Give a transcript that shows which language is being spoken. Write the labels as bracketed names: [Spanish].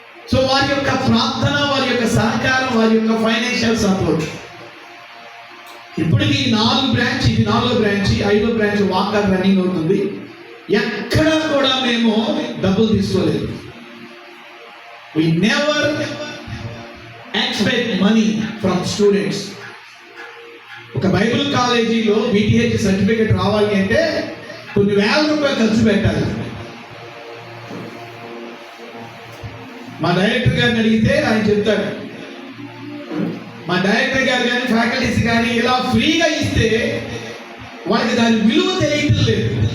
[Telugu] So వారి యొక్క ప్రార్థన, వారి యొక్క సహకారం, వారి యొక్క ఫైనాన్షియల్ సపోర్ట్, ఇప్పటికి 4 బ్రాంచ్, ఇది 4వ బ్రాంచ్, 5వ బ్రాంచ్ వాకర్ రన్నింగ్ అవుతుంది. ఎక్కడా కూడా మేము డబ్బులు తీసుకోలేదు. [English] We never expect money from students. [Telugu] ఒక బైబిల్ కాలేజీలో BTH సర్టిఫికేట్ రావాలి అంటే కొన్ని వేల రూపాయలు ఖర్చు పెట్టాలి. మా డైరెక్టర్ గారిని అడిగితే ఆయన చెప్తాడు, మా డైరెక్టర్ గారు కానీ ఫ్యాకల్టీస్ కానీ ఇలా ఫ్రీగా ఇస్తే వాళ్ళకి దాని విలువ తెలియటం లేదు.